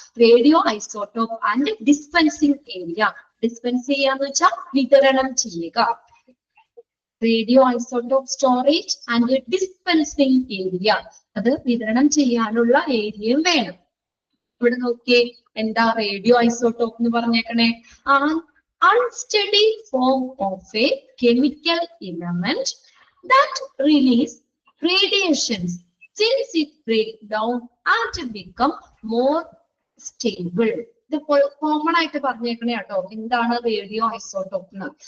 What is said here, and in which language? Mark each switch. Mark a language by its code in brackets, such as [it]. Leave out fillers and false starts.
[ml] Radio isotope and dispensing area. Dispense ചെയ്യാന്ന് വെച്ചാൽ വിതരണം ചെയ്യുക. Radio isotope storage and dispensing area, അത് വിതരണം ചെയ്യാനുള്ള ഏരിയയും വേണം. ഇവിടെ നോക്കിയേ, എന്താ റേഡിയോ ഐസോട്ടോപ്പ് എന്ന് പറഞ്ഞേക്കണേ? [en] Unsteady form of a chemical element that release radiations since it breaks down and become more stable. [ml] ഇത് കോമൺ ആയിട്ട് പറഞ്ഞേക്കണേ കേട്ടോ, എന്താണ് റേഡിയോ ഐസോട്ടോപ്പ് എന്ന്.